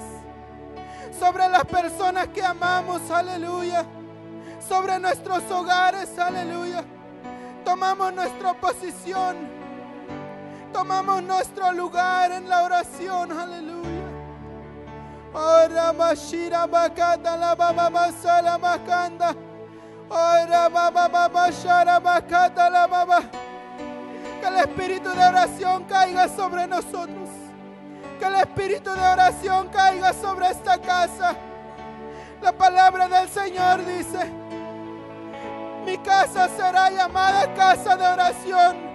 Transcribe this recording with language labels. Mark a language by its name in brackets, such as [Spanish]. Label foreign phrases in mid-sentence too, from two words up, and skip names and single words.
[Spanish] Sobre las personas que amamos, aleluya. Sobre nuestros hogares, aleluya. Tomamos nuestra posición. Tomamos nuestro lugar en la oración, aleluya. Ora bashira bakata la baba basala makanda. Ora baba bashara bakata la baba. Que el espíritu de oración caiga sobre nosotros. Que el espíritu de oración caiga sobre esta casa. La palabra del Señor dice: mi casa será llamada casa de oración.